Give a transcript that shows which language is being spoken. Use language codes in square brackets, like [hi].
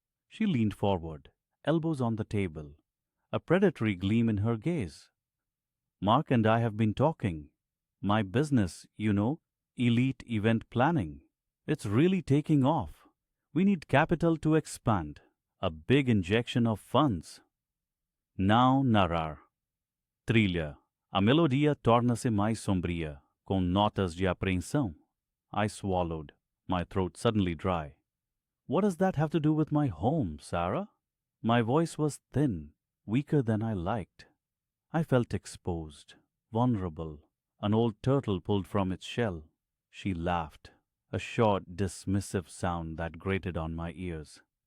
[en] She leaned forward, elbows on the table, a predatory gleam in her gaze. Mark and I have been talking. My business, elite event planning. It's really taking off. We need capital to expand, a big injection of funds. [pt] Now narrar. Trilha. A melodia torna-se mais sombria, com notas de apreensão. [en] I swallowed, my throat suddenly dry. What does that have to do with my home, Sarah? My voice was thin, weaker than I liked. I felt exposed, vulnerable, an old turtle pulled from its shell. She laughed, a short, dismissive sound that grated on my ears.